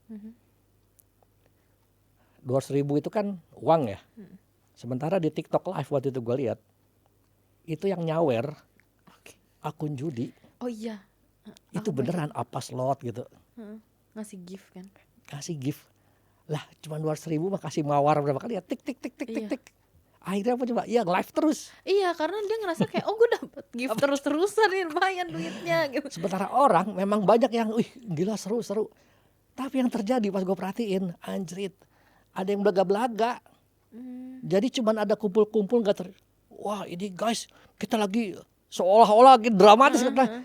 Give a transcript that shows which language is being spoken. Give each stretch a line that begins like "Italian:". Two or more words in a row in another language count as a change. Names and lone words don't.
Indonesian: 200.000 itu kan uang ya. Sementara di TikTok live waktu itu gue lihat, itu yang nyawer Oke. akun judi, Oh iya. itu Aku beneran apa slot gitu, ngasih gift kan. kasih gift. Lah cuma 200.000 mah kasih mawar berapa kali ya, tik tik tik tik tik Iya. tik. Akhirnya apa coba? Ya live terus. Iya, karena dia ngerasa kayak gue dapet gift terus-terusan nih, lumayan duitnya gitu. Sementara orang memang banyak yang, wih gila seru-seru. Tapi yang terjadi pas gue perhatiin, anjrit, ada yang belaga-belaga. Jadi cuman ada kumpul-kumpul wah ini guys kita lagi seolah-olah lagi dramatis kata.